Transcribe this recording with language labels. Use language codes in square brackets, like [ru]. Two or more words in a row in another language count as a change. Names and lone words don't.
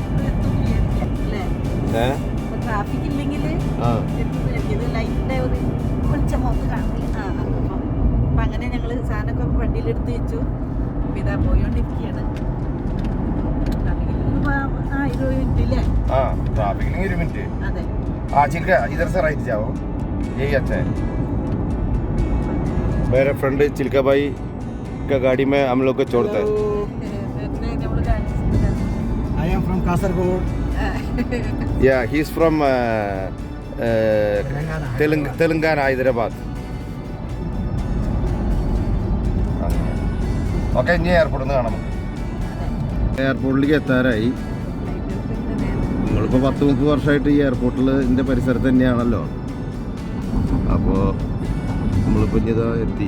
[ml] ട്രാഫിക് ഇല്ലെങ്കിൽ അപ്പം അങ്ങനെ ഞങ്ങൾ സാധനമൊക്കെ വണ്ടിയിലെടുത്ത് വെച്ചു. അപ്പം ഇതാ പോയോണ്ടിരിക്കുകയാണ്. ട്രാഫിക്കിൽ 20 മിനിറ്റ് ഇല്ലേ? [en] traffic 20 minute [hi] अरे चिल्का इधर से राइट जाओ, यही अच्छा है. मेरा फ्रेंड चिल्का भाई का गाड़ी में हम लोग को छोड़ता है. [en] I am from Kasaragod. Yeah, he's from Telangana, Hyderabad. [ml] Okay, ഇനി എയർപോർട്ടിൽ നിന്ന് കാണാം. എയർപോർട്ടിലേക്ക് എത്താറായി. നിങ്ങളിപ്പോൾ 10-30 വർഷമായിട്ട് ഈ എയർപോർട്ടിൽ ഇതിൻ്റെ പരിസരത്ത് തന്നെയാണല്ലോ. അപ്പോൾ നമ്മളിപ്പോൾ ഇനി ഇതാ എത്തി.